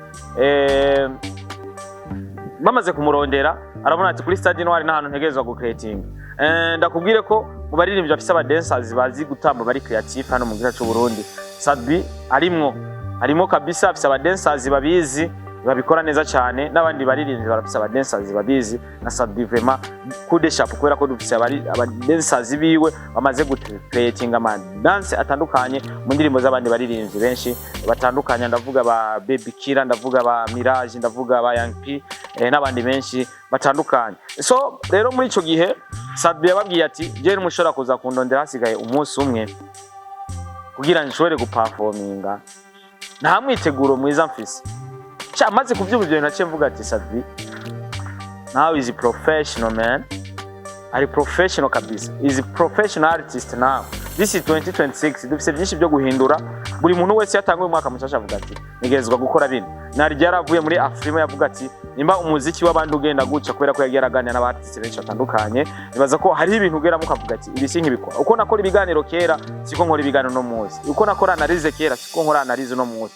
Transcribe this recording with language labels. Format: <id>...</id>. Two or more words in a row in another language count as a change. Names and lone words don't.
<rn>Bamaze kumurondera arabona ati kuri stade Noir n'ahantu ntegerezwa gucreating. Ndakubwire ko mu baririmbyi bafise aba dancers bazi gutamba bari creative hano mu gihugu cy'u Burundi, Sadbi arimo kabisa. Afise aba dancers babizi babikora neza cyane, n'abandi baririmbyi barafise aba dancers babizi, na Sadbi</rn> <fr>vraiment coup de chapeau</fr> <rn>kubera ko dufise aba dancers biwe bamaze gucreating ama dance atandukanye mu ndirimbo z'abandi baririmbyi benshi batandukanye. Ndavuga ba Baby Kira, ndavuga ba Mirage, ndavuga ba Young P n'abandi benshi batandukanye. So rero muri ico gihe Sadbi yababwiye ati je mushobora kuza kundondera hasigaye umunsi umwe kugira nshobore guperforminga, nta mwiteguro mwiza mfise. Maze kuvyumva ibyo naciye mvuga ati Sadbi</rn> <en>now is a professional man,</en> <rn>ari professional kabisa,</rn> <en>is a professional artist now. This is 2026,</en> <rn>dufise byinshi byo guhindura. Buri muntu wese yatanguye umwaka mushasha avuga ati nigezwa gukora bino. Nari ryaravuye muri Afrima yavuga ati nimba umuziki w'abandi ugenda guca kubera ko yageraganira n'abartiste benshi batandukanye, nibaza ko hari ibintu ugera mukavuga ati ibi sinki bikora. Uko nakora ibiganiro kera siko nkora ibiganiro no muzi, uko nakora analize kera siko nkora analize no muzi.</rn>